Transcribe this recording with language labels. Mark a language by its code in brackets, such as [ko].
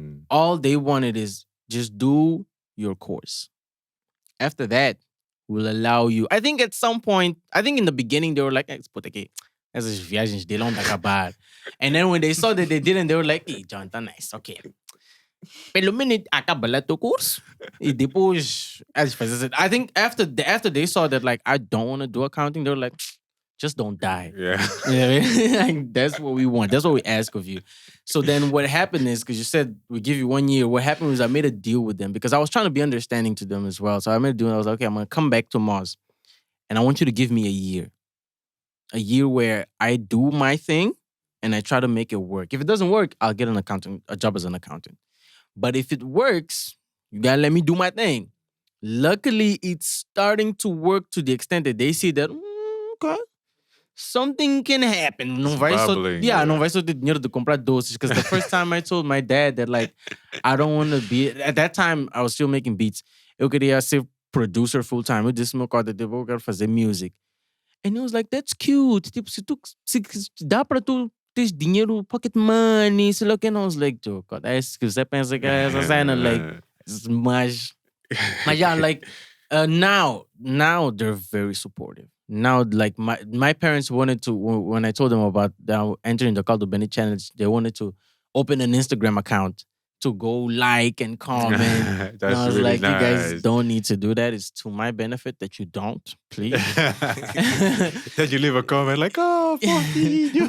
[en] All they wanted is just do your course. After that, we'll allow you. I think at some point, I think in the beginning, they were like, [pt] puta aqui, essas viagens dele vão acabar. [en] And then when they saw that they didn't, they were like, hey, John, [pt] tá nice, [en] okay. [pt] Pelo menos acaba lá teu curso. E depois, [en] I think after they saw that, like, I don't want to do accounting, they were like, just don't die. Yeah. You know what I mean? Like, that's what we want. That's what we ask of you. So then what happened is, because you said we give you 1 year, what happened was I made a deal with them because I was trying to be understanding to them as well. So I made a deal. I was like, okay, I'm going to come back to Moz and I want you to give me a year. A year where I do my thing and I try to make it work. If it doesn't work, I'll get a job as an accountant. But if it works, you got to let me do my thing. Luckily, it's starting to work to the extent that they see that, okay, something can happen. [pt] Não vai só ter dinheiro de comprar doces. [en] Because the first time I told my dad that, like, I don't want to be... At that time, I was still making beats. [pt] Eu queria ser [en] producer full time. [pt] Eu disse meu cara, eu quero fazer music. [en] And he was like, that's cute. [pt] Tipo, se dá pra tu ter dinheiro, [en] pocket money, [pt] sei lá o que. [en] And I was like, oh God, [pt] é isso que você pensa que é essa cena, like, mas yeah, like, [en] now they're very supportive. Now, like, my parents wanted to, when I told them about entering the Caldo Benny challenge, they wanted to open an Instagram account to go like and comment. That's and I was really like, nice. You guys don't need to do that. It's to my benefit that you don't, please. Then you leave a comment like, oh, fofinho.